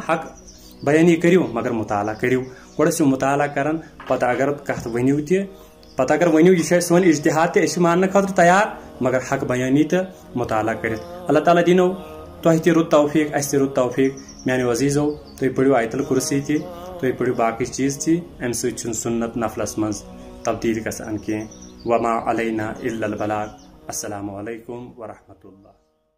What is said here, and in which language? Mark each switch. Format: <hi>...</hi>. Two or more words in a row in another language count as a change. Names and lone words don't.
<ks>حق بیانی کٔرِو مگر مطالعہ کٔرِو گۄڈٕ ٲسِو مطالعہ کران پتہٕ اگر کتھ ؤنِو تہِ پتہٕ اگر ؤنِو یہِ چھُ اسہِ سون اجتہاد تہِ أسۍ چھِ ماننہٕ خٲطرٕ تیار مگر حق بیانی تہٕ مطالعہ کٔرِتھ اللہ تعالیٰ دِنو تۄہہِ تہِ رُت توفیق اسہِ تہِ رُت توفیق میانیو عزیزو تُہۍ پٔرِو آیت الکرسی تہِ تُہۍ پٔرِو باقٕے چیٖز تہِ امہِ سۭتۍ چھُنہٕ سنت نفلس منٛز تبدیٖل گژھان کینٛہہ</ks> <ar>وما علینا الا البلاغ السلام علیکم ورحمۃ اللہ</ar>